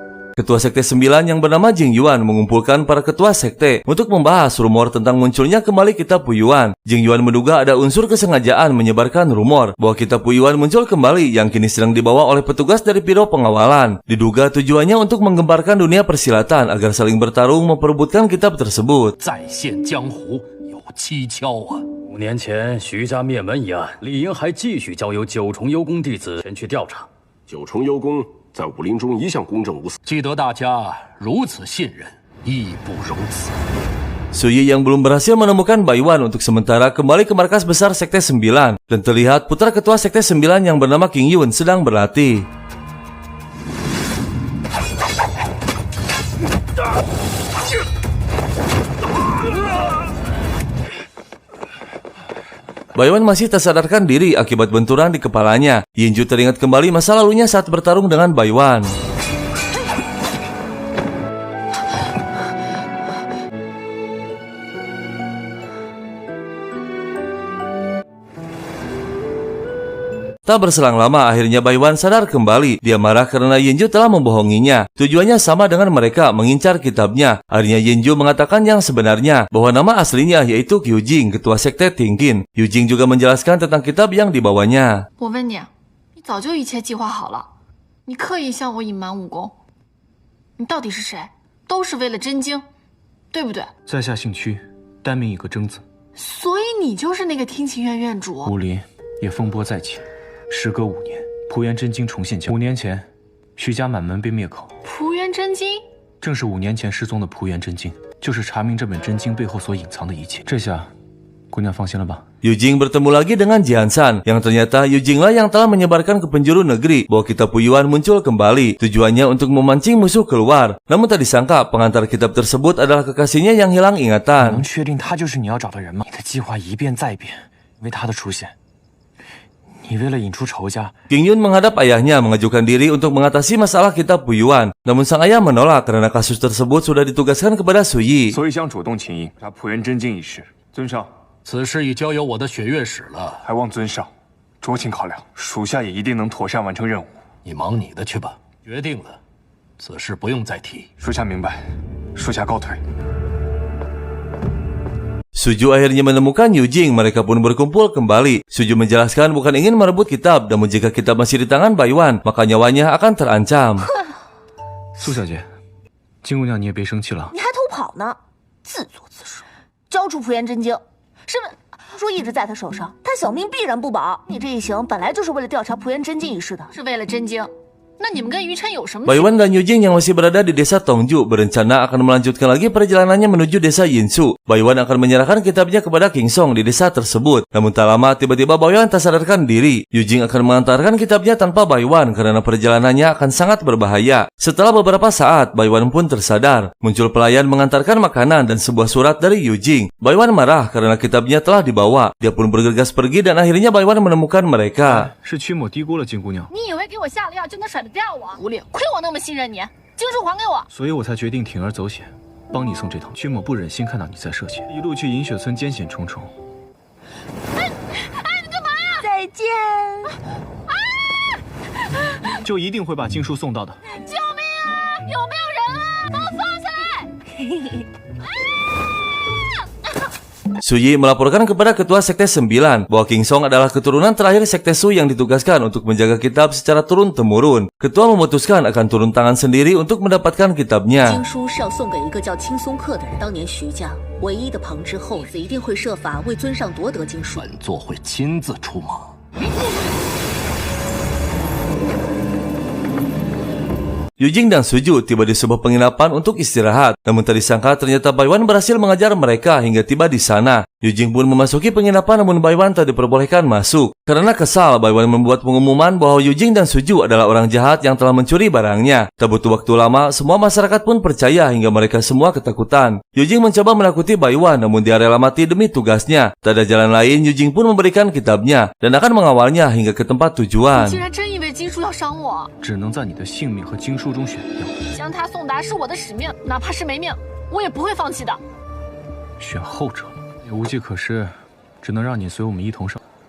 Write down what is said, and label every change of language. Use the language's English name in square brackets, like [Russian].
[Indonesian] Ketua Sekte 9 yang bernama Jing Yuan mengumpulkan para ketua sekte untuk membahas rumor tentang munculnya kembali kitab Puyuan. Jing Yuan menduga ada unsur kesengajaan menyebarkan rumor bahwa kitab Puyuan muncul kembali yang kini sedang dibawa oleh petugas dari Biro Pengawalan. Diduga tujuannya untuk menggemparkan dunia persilatan agar saling bertarung memperebutkan kitab tersebut. [Chinese] 再现江湖有蹊跷啊！5年前徐家灭门一案，理应还继续交由九重幽宫弟子前去调查。九重幽宫在武林中一向公正无私，既得大家如此信任，义不容辞。 [Indonesian] Suyi yang belum berhasil menemukan Baiwan untuk sementara kembali ke markas besar Sekte 9 dan terlihat putra ketua Sekte 9 yang bernama King Yun sedang berlatih. Baiwan masih tak sadarkan diri akibat benturan di kepalanya. Yinju teringat kembali masa lalunya saat bertarung dengan Baiwan. Tak berselang lama, akhirnya Baiwan sadar kembali. Dia marah karena Yinju telah membohonginya. Tujuannya sama dengan mereka, mengincar kitabnya. Akhirnya Yinju mengatakan yang sebenarnya, bahwa nama aslinya yaitu Kyujing, ketua sekte Tingkin. Yujing juga menjelaskan tentang kitab yang dibawanya. [Chinese] 我问你，你早就一切计划好了，你刻意向我隐瞒武功，你到底是谁？都是为了真经，对不对？在下姓屈，单名一个征字。所以你就是那个听琴院院主。武林也风波再起。时隔5年，蒲元真经重现江湖。5年前，徐家满门被灭口。蒲元真经正是5年前失踪的蒲元真经，就是查明这本真经背后所隐藏的一切。这下，姑娘放心了吧？ [Indonesian] Yujing bertemu lagi dengan Jian San, yang ternyata Yujing lah yang telah menyebarkan ke penjuru negeri bahwa kitab Puyuan muncul kembali. Tujuannya untuk memancing musuh keluar. Namun tak disangka pengantar kitab tersebut adalah kekasihnya yang hilang [Chinese] 能 [Indonesian] ingatan. [Chinese] 确定他就是你要找的人吗？你的计划一变再变，因为他的出现。你为了引出仇家， [Indonesian] King Yun menghadap ayahnya mengajukan diri untuk mengatasi masalah kitab Puyuan. Namun sang ayah menolak karena kasus tersebut sudah ditugaskan kepada Suyi. [Chinese] 所以想主动请缨查蒲元真经一事。尊上，此事已交由我的血月使了，还望尊上酌情考量，属下也一定能妥善完成任务。你忙你的去吧。决定了，此事不用再提。属下明白，属下告退。 [Indonesian] Suju akhirnya menemukan Yujing, mereka pun berkumpul kembali. Suju menjelaskan bukan ingin merebut kitab, namun jika kitab masih di tangan Baiwan, maka nyawanya akan terancam. [Chinese] 苏小姐，金姑娘你也别生气了。你还偷跑呢，自作自受。交出蒲元真经，是不是？说一直在他手上，他小命必然不保。你这一行本来就是为了调查蒲元真经一事的，是为了真经，那你们跟于琛有什么？ [Indonesian] Baiwan dan Yujing yang masih berada di desa Tongju berencana akan melanjutkan lagi perjalanannya menuju desa Yinsu. Baiwan akan menyerahkan kitabnya kepada King Song di desa tersebut. Namun tak lama tiba-tiba Baiwan tak sadarkan diri. Yujing akan mengantarkan kitabnya tanpa Baiwan karena perjalanannya akan sangat berbahaya. Setelah beberapa saat, Baiwan pun tersadar. Muncul pelayan mengantarkan makanan dan sebuah surat dari Yujing. Baiwan marah karena kitabnya telah dibawa. Dia pun bergegas pergi dan akhirnya Baiwan menemukan mereka. [Chinese] 是屈某低估了金姑娘，你以为给我下了药就能甩得掉我？狐狸，亏我那么信任你，经书还给我。所以我才决定铤而走险，帮你送这套。屈某不忍心看到你在涉险，一路去银雪村艰险重重。你干嘛呀？再见。就一定会把经书送到的。救命啊！有没有人啊？把我放下来！ [Indonesian] Suyi melaporkan kepada ketua Sekte 9 bahwa King Song adalah keturunan terakhir Sekte Su yang ditugaskan untuk menjaga kitab secara turun-temurun. Ketua memutuskan akan turun tangan sendiri untuk mendapatkan kitabnya. [Chinese] 经书是要送给一个叫青松客的人。当年徐家唯一的旁支后子一定会设法为尊上夺得经书。本座会亲自出马。 [Indonesian] Yujing dan Suju tiba di sebuah penginapan untuk istirahat. Namun tak disangka ternyata Baiwan berhasil mengajar mereka hingga tiba di sana. Yujing pun memasuki penginapan namun Baiwan tak diperbolehkan masuk. Karena kesal, Baiwan membuat pengumuman bahwa Yujing dan Suju adalah orang jahat yang telah mencuri barangnya. Tak butuh waktu lama, semua masyarakat pun percaya hingga mereka semua ketakutan. Yujing mencoba menakuti Baiwan namun dia rela mati demi tugasnya. Tak ada jalan lain, Yujing pun memberikan kitabnya dan akan mengawalnya hingga ke tempat tujuan. [Chinese] 竟然真以为经书要伤我，只能在你的性命和经书中选一样，将它送达是我的使命，哪怕是没命，我也不会放弃的。选后者也无计可施，只能让你随我们一同上。